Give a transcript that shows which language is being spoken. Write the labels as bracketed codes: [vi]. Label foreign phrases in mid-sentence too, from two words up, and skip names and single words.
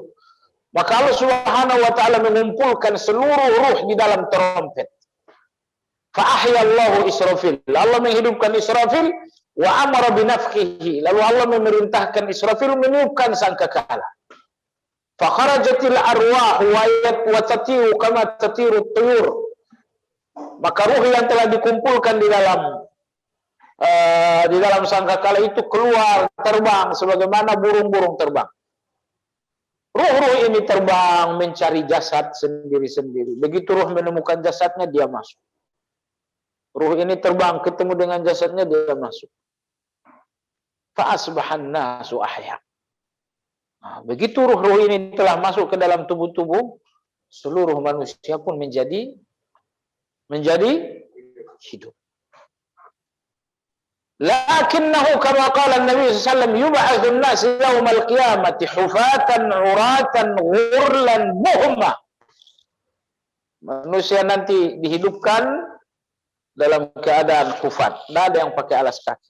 [id] Maka Allah [ar] سبحانه وتعالى [id] mengumpulkan seluruh ruh di dalam trompet. [ar] فأحيا الله إسرافيل. [id] Allah menghidupkan Israfil [ar] وأمر بنفخه. [id] Lalu Allah memerintahkan Israfil meniupkan sangkakala. [ar] فخرجت الأرواح وتطير كما تطير الطيور. [id] Maka ruh yang telah dikumpulkan di dalam sangkakala itu keluar terbang sebagaimana burung-burung terbang. Ruh-ruh ini terbang mencari jasad sendiri-sendiri. Begitu ruh menemukan jasadnya, dia masuk. Ruh ini terbang ketemu dengan jasadnya, dia masuk. [ar] فأصبح الناس أحياء. [id] Nah, begitu ruh-ruh ini telah masuk ke dalam tubuh-tubuh, seluruh manusia pun menjadi hidup. [ar] لكنه كما قال النبي صلى الله عليه وسلم يبعث الناس يوم القيامة حفاة عراة غرلا بهما. [id] Manusia nanti dihidupkan dalam keadaan hufat, enggak ada yang pakai alas kaki.